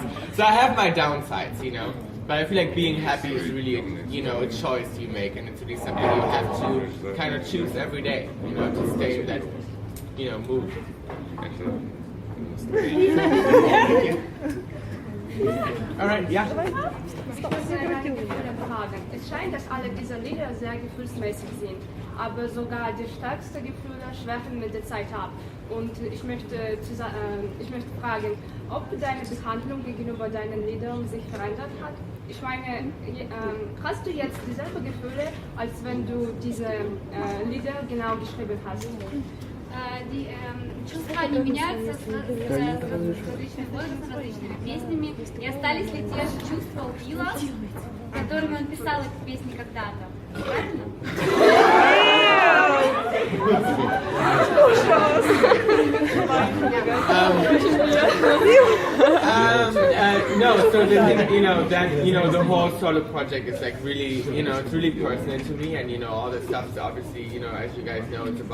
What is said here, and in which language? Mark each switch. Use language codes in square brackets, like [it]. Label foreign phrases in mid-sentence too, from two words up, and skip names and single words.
[en] So I have my downsides, But I feel like being happy is really, a choice you make, and it's really something you have to kind of choose every day, to stay in that, mood. Alright, yeah. [de] Es scheint, dass alle diese Lieder sehr gefühlsmäßig sind, aber sogar die stärksten Gefühle schwächen mit der Zeit ab. Und ich möchte fragen, ob deine Behandlung gegenüber deinen Liedern sich verändert hat. Ich meine, hast du jetzt dieselben Gefühle, als wenn du diese Lieder genau geschrieben hast? [ru] чувства не меняются с различным возрастом, с различными песнями. И остались ли те же чувства у Билла, которыми он писал эти песни когда-то? Правильно? [en] No, so the thing, that, the whole solo project is like really, it's really personal to me, and, all the stuff is obviously, as you guys know, it's